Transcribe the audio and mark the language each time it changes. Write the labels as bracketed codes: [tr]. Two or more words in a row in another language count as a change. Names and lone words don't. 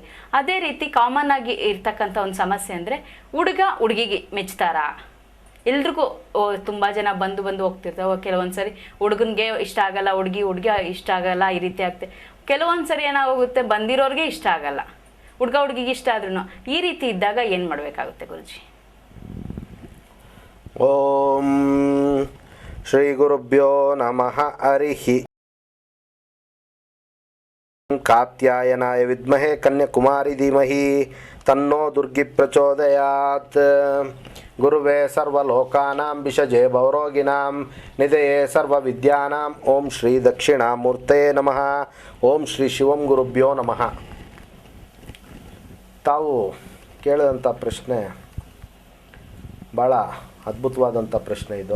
[kn] ಅದೇ ರೀತಿ ಕಾಮನ್ ಆಗಿ ಇರ್ತಕ್ಕಂಥ ಒಂದು ಸಮಸ್ಯೆ ಅಂದರೆ ಹುಡುಗ ಹುಡುಗಿಗೆ ಮೆಚ್ತಾರಾ. ಎಲ್ರಿಗೂ ತುಂಬ ಜನ ಬಂದು ಹೋಗ್ತಿರ್ತಾವೆ. ಕೆಲವೊಂದು ಸರಿ ಹುಡುಗನಿಗೆ ಇಷ್ಟ ಆಗಲ್ಲ, ಹುಡುಗಿ ಇಷ್ಟ ಆಗಲ್ಲ, ಈ ರೀತಿ ಆಗ್ತದೆ. ಕೆಲವೊಂದು ಸರಿ ಏನಾಗುತ್ತೆ, ಬಂದಿರೋರಿಗೆ ಇಷ್ಟ ಆಗಲ್ಲ, ಹುಡುಗಿಗೆ ಇಷ್ಟ ಆದ್ರೂ. ಈ ರೀತಿ ಇದ್ದಾಗ ಏನು ಮಾಡಬೇಕಾಗುತ್ತೆ ಗುರೂಜಿ? [sa] ಓಂ ಶ್ರೀ ಗುರುಭ್ಯೋ ನಮಃ. ಹರಿಹಿ ಕಾತ್ಯಾಯನಾಯ ವಿದ್ಮಹೇ ಕನ್ಯಾಕುಮಾರಿ ಧೀಮಹಿ ತನ್ನೋ ದುರ್ಗಿ ಪ್ರಚೋದಯಾತ್. ಗುರುವೇ ಸರ್ವಲೋಕಾನಾಂ ವಿಷಜೇ ಭವರೋಗಿನಾಂ ನಿಧಯೇ ಸರ್ವವಿದ್ಯಾನಾಂ. ಓಂ ಶ್ರೀ ದಕ್ಷಿಣಾಮೂರ್ತೇ ನಮಃ. ಓಂ ಶ್ರೀ ಶಿವಂ ಗುರುಭ್ಯೋ ನಮಃ. [kn] ತಾವು ಕೇಳಿದಂಥ ಪ್ರಶ್ನೆ ಭಾಳ ಅದ್ಭುತವಾದಂಥ ಪ್ರಶ್ನೆ ಇದು.